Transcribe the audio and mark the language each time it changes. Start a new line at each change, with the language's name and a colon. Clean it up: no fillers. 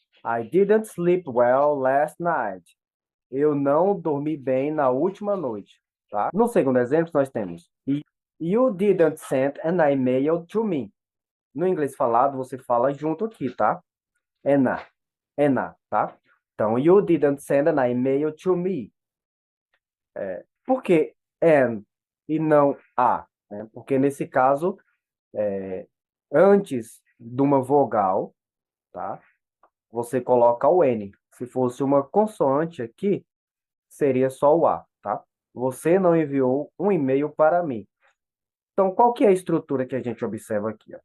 English: I didn't sleep well last night.
Portuguese: Eu não dormi bem na última noite, tá? No segundo exemplo, nós temos
English: You didn't send an email to me.
Portuguese: No inglês falado, você fala junto aqui, tá? Ena, tá?
English: Então, you didn't send an email to me.
Portuguese: Por que an e não a? Né? Porque nesse caso, antes de uma vogal, tá? Você coloca o N. Se fosse uma consoante aqui, seria só o A, tá? Você não enviou um e-mail para mim. Então, qual que é a estrutura que a gente observa aqui? Ó?